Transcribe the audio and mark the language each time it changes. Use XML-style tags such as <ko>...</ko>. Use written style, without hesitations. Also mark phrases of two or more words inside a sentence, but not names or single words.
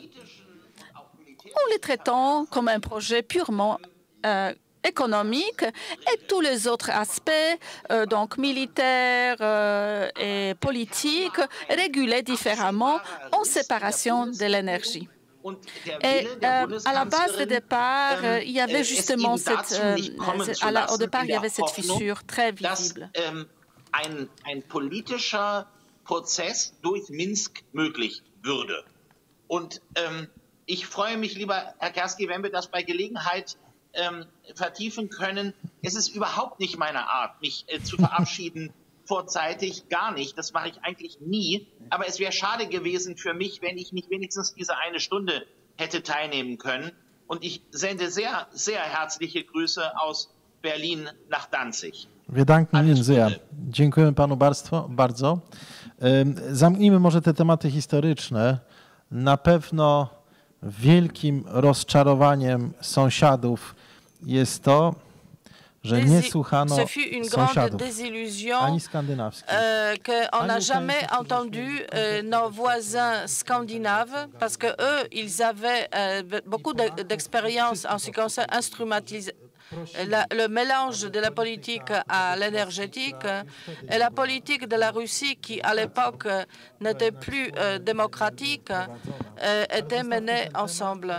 <fr>En les traitant comme un projet purement économique et tous les autres aspects, donc militaires et politiques, régulés différemment en séparation de l'énergie. Et à la base de départ, il y avait justement au départ, il y avait cette fissure très visible.</fr> <de>Ein politischer Prozess durch Minsk möglich würde. Und ich freue mich, lieber Herr Karski, wenn wir das bei Gelegenheit vertiefen können. Es ist überhaupt nicht meine Art, mich zu verabschieden vorzeitig, gar nicht. Das mache ich eigentlich nie. Aber es wäre schade gewesen für mich, wenn ich nicht wenigstens diese eine Stunde hätte teilnehmen können. Und ich sende sehr, sehr herzliche Grüße aus Berlin nach Danzig. Wir danken Ihnen sehr.</de> <pl>Dziękujemy panu bardzo. Zamknijmy może te tematy historyczne. Na pewno wielkim rozczarowaniem sąsiadów jest to, że nie słuchano sąsiadów, ani skandynawskich.</pl> <fr>Qu'on n'a jamais entendu nos voisins scandinaves parce que eux, ils avaient beaucoup d'expérience en ce qui concerne le mélange de la politique à l'énergétique et la politique de la Russie qui, à l'époque, n'était plus démocratique, était menée ensemble.</fr>